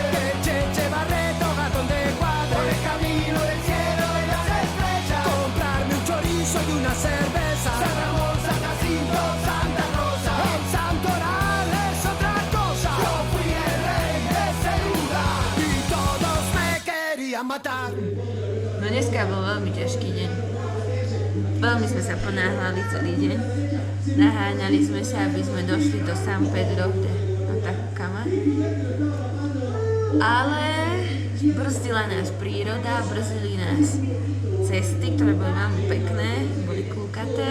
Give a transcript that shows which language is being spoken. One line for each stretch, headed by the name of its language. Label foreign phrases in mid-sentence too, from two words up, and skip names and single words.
Spanish: Che Barreto va donde cuadre, por el camino del cielo y las estrellas, comprarme un chorizo y una cerveza, San Ramón, San Jacinto, Santa Rosa, el Santoral es otra cosa. Yo fui el rey de ese lugar y todos me querían matar.
Slovak: No dneska bol veľmi ťažký deň. Veľmi sme sa ponáhľali celý deň. Naháňali sme sa, aby sme došli do San Pedro de Atacama. Ale brzdila nás príroda, brzdili nás cesty, ktoré boli veľmi pekné, boli kľúkaté.